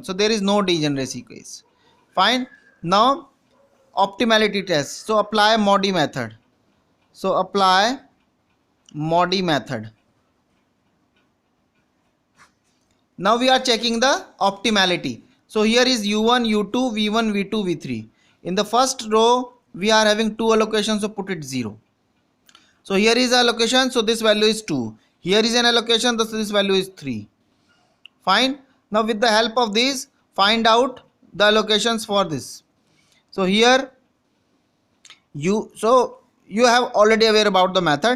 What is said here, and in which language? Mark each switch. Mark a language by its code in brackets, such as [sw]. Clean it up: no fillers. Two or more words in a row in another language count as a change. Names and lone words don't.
[en] So there is no degeneracy case. Fine. Now optimality test. So apply Modi method. So apply Modi method. Now we are checking the optimality. So here is u1, u2, v1, v2, v3. In the first row we are having 2 allocations, so put it 0. So here is allocation, so this value is 2. Here is an allocation, so this value is 3. Fine. Now with the help of these, find out the allocations for this. So here you have already aware about the method.